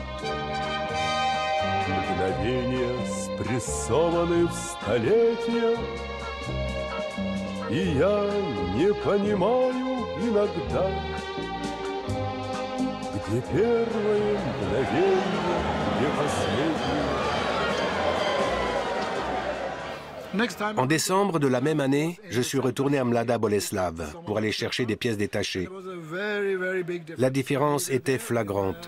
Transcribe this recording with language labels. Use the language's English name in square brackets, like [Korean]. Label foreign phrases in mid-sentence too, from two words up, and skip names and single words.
[Russian] Мгновения спрессованы в столетия, и я не понимаю иногда, где первое мгновение, где последнее. [French] En décembre de la même année, je suis retourné à Mladá Boleslav pour aller chercher des pièces détachées. La différence était flagrante.